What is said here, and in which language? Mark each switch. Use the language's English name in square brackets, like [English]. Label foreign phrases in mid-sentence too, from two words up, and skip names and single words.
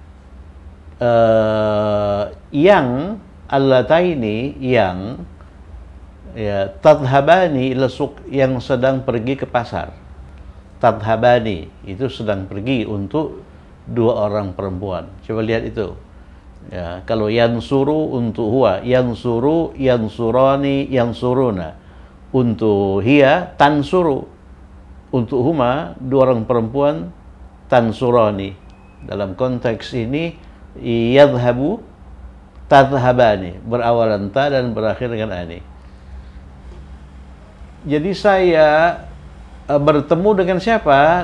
[Indonesian] Yang allataini, yang, ya, [Arabic] تذهبان إلى السوق, [Indonesian] yang sedang pergi ke pasar. Tadhhabani itu sedang pergi untuk dua orang perempuan. Coba lihat itu, ya. Kalau yansuru untuk [Arabic] هو، ينصر، ينصران، ينصرون. [Indonesian] Untuk [Arabic] هي، تنصر. [Indonesian] Untuk huma, dua orang perempuan, tansurani. Dalam konteks ini [Arabic] يذهب، تذهبان, [Indonesian] berawalan ta dan berakhir dengan ani. Jadi saya bertemu dengan siapa?